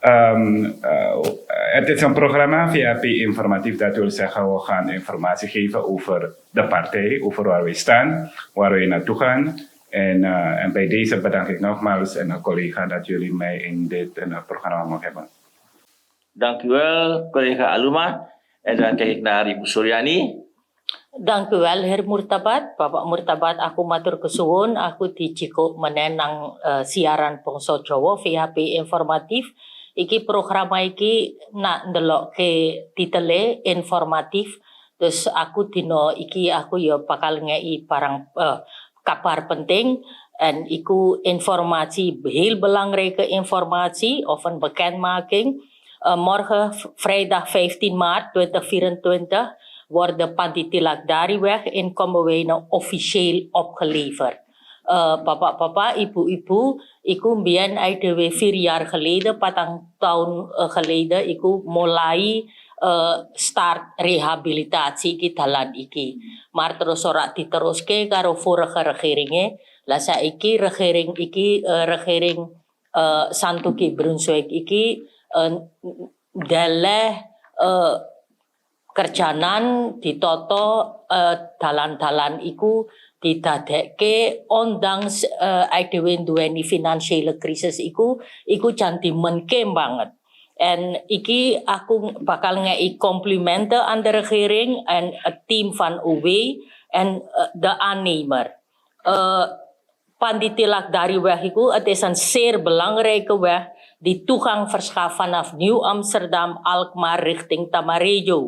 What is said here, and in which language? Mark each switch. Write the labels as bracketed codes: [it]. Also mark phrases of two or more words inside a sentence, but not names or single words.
[nl] Het is een programma VHP informatief, dat wil zeggen we gaan informatie geven over de partij, over waar we staan, waar we naartoe gaan. En bij deze bedank ik nogmaals en een collega dat jullie mij in dit programma mogen hebben. Dank u wel, collega Aluma. En dan kijk ik naar Ibu Suryani. Dank u wel, Heer Murtabat. [jv] Bapak Murtabat, aku matur kesuwun, aku dicikuk menenang siaran bangsa Jawa VHP informatif. Iki program iki nak ndelok ke titele informatif. Terus aku dino iki aku ya bakal ngei barang kabar penting en iku [nl] informatie heel belangrijke informatie of een bekendmaking. Morgen vrijdag 15 maart 2024 wordt de Pandit Tilak Dariweg in Kamawena officieel opgeleverd. [jv] Bapak-bapak, ibu-ibu, iku mbien [nl] uit de 4 jaar geleden, [jv] 4 tahun geleden, iku mulai [nl] start rehabilitatie [jv] iki dalan iki. Maar terus ora diteruske karo [nl] vorige regeringe. [jv] Lah saiki regering iki regering Santoki Brunswijk iki daleh kerjanan ditoto dalan-dalan iku didadekke ondanks dhewe duweni finansiële krisis iku jan dimenke banget. [nl] En [jv] iki aku bakal ngei [nl] complimenten aan de regering en het team van OW en de aannemer. [jv] Pandit Tilak Dariweg iku, [nl] het is een zeer belangrijke weg die toegang verschaft vanaf Nieuw-Amsterdam, Alkmaar richting Tamarillo.